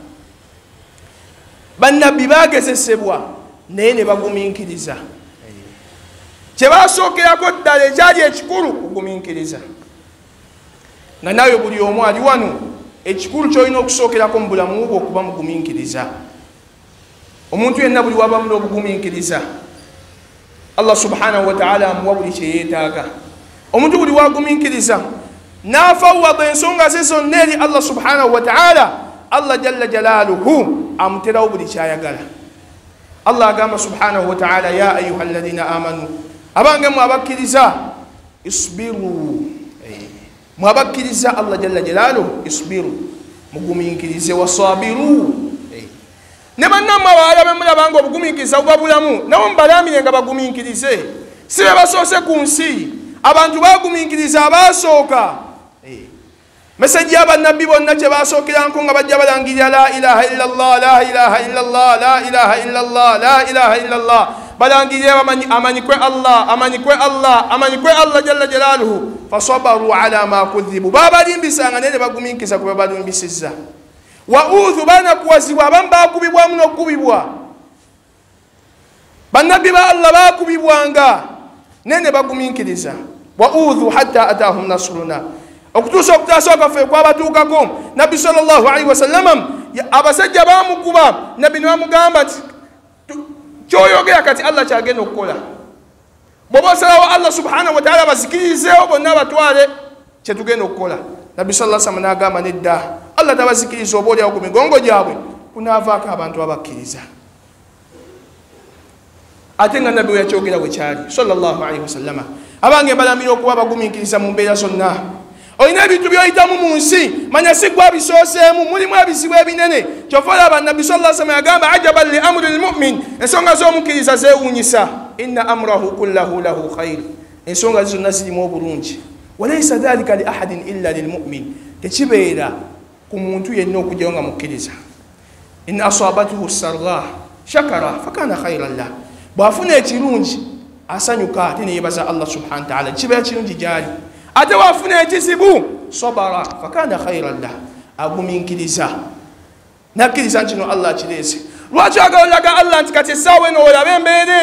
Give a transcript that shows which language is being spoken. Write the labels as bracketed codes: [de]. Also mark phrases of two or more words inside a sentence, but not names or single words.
[lg] bannabbi baagezesebwa naye ne bagumiikiriza kye basookerako ddala ekyali ekikulu kugumiikiriza nga naawe buli omu ali wano ekikulu ky'olina okusookerako mu bulamu bwo okuba mugumiikiriza omuntu yenna buli wabamu n'obugumiikiriza [ar] الله سبحانه وتعالى [lg] amuwa buli kye yeetaaga omuntu buli wagumiikiriza n'afawwada ensonga ze zonna eri [ar] الله سبحانه و تعالى الله جل جلاله [lg] amuterawo buli kyayagala Allah agamba [ar] سبحانه وتعالى يا أيها الذين آمنوا [lg] abange mwabakkiriza isbiru mwabakkiriza [ar] الله جل جلاله [lg] isbiru mugumiikirize wasabiru ne bannammwe abawala be mulabanga obugumiikiriza buba bulamu nabo mubalamire nga bagumiikirize si be basoose ku nsi abantu bagumiikiriza abasooka meseji y'abannabbi bonna kye basookeranko nga bajja balangirira [ar] لا إله إلا الله لا إله إلا الله لا إله إلا الله لا إله [lg] illallah balangirira amanyikwe Allah amanyikwe Allah amanyikwe [ar] الله جل جلاله فصبروا على ما كذبوا [lg] babalimbisanga naye ne bagumiikiriza kwe babalimbisizza wa udhu banakuwazibwa abamu bakubibwamu n'okubibwa bannabbi ba Allah bakubibwanga naye ne bagumiikiriza [ar] وأوذوا حتى أتاهم نصرنا [lg] okutuusa okutaasa kwaffe kwabatuukako nabbi [ar] صلى الله عليه وسلم [lg] abasajja bamukuba nabbi ne bamugamba nti kyoyogera kati Allah kyagenda okukola bw'oba osalawo [ar] الله سبحانه وتعالى [lg] bazikirizeewo bonna batwale kyetugenda okukola nabbi [ar] صلى الله عليه وسلم [lg] n'agamba nedda Allah tabazikiriza oba oliawo ku migongo gyabwe kunaavaako abantu abakkiriza ate nga nabbi weyakyogera bwe kyali [ar] صلى الله عليه وسلم [lg] abange mbalamira okuba bagumiikiriza mu mbeera zonna olina ebintu by'oyitamu mu nsi manya si gwe abisooseemu mulimu ebizibu ebinene kyova olaba nabbi [ar] صلى الله عليه وسلم [lg] yagamba [ar] عجبا لأمر المؤمن [lg] ensonga z'omukkiriza zeewuunyisa [ar] إن أمره كله له خير [lg] ensonga zonna zirimu obulungi [ar] وليس ذلك لأحد إلا للمؤمن [lg] tekibeera ku muntu yenna okujjayo nga mukkiriza [ar] إن أصابته سراء شكر فكان خيرا له [lg] bw'afuna ekirungi asanyuka ate ne yeebaza [ar] الله سبحانه وتعالى [lg] kibeera kirungi gyali ate waafuna ekizibu [ar] صبر فكان خيرا [lg] lah agumiikiriza nakkiriza nkino Allah akireese lwaki agala olaga Allah nti kati essaawa eno olaba embeera